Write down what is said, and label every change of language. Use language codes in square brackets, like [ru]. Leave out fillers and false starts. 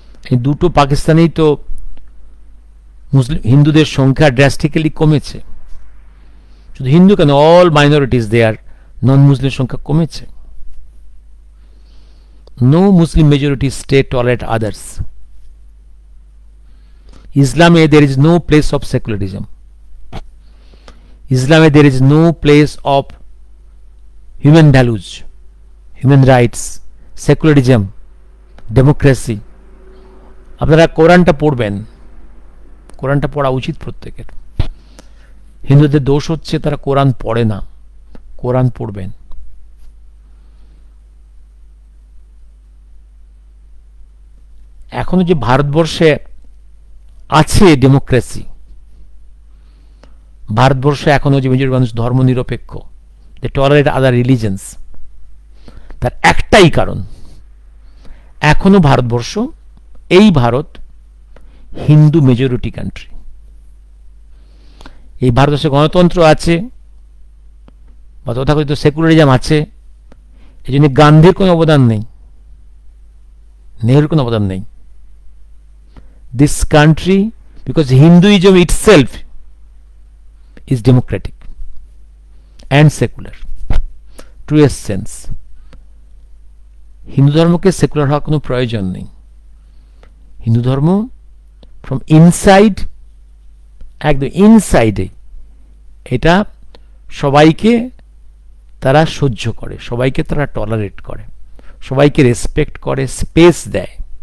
[bn] এই দুটো পাকিস্তানেই তো মুসলিম হিন্দুদের সংখ্যা ড্রাস্টিক্যালি কমেছে। শুধু হিন্দু কেন, [en] all minorities there, non Muslim [bn] সংখ্যা কমেছে। [en] No Muslim majority state tolerate others. ইসলামে there is no place of secularism. Islam there is no place of human values. Human rights, secularism, democracy. [bn] আপনারা কোরআনটা পড়বেন, কোরআনটা পড়া উচিত প্রত্যেকের। হিন্দুদের দোষ হচ্ছে তারা কোরআন পড়ে না, কোরআন পড়বেন। এখনো যে ভারতবর্ষে আছে ডেমোক্রেসি, ভারতবর্ষে এখনো যে মেজর মানুষ ধর্ম নিরপেক্ষ, [en] they tolerate other religions, [bn] তার একটাই কারণ, এখনো ভারতবর্ষ, এই ভারত হিন্দু মেজরিটি কান্ট্রি। এই ভারতবর্ষে গণতন্ত্র আছে বা তথাকথিত সেকুলারিজম আছে, এই জন্য গান্ধীর কোনো অবদান নেই, নেহরুর কোনো অবদান নেই। [en] This country, because Hinduism itself is democratic and secular, truest sense. [bn] Hindu ধর্মকে সেকুলার হওয়ার কোনো প্রয়োজন নেই। হিন্দু ধর্ম [en] from inside, [bn] একদম ইনসাইডে এটা সবাইকে তারা সহ্য করে, সবাইকে তারা টলারেট করে, সবাইকে রেসপেক্ট করে, স্পেস দেয়।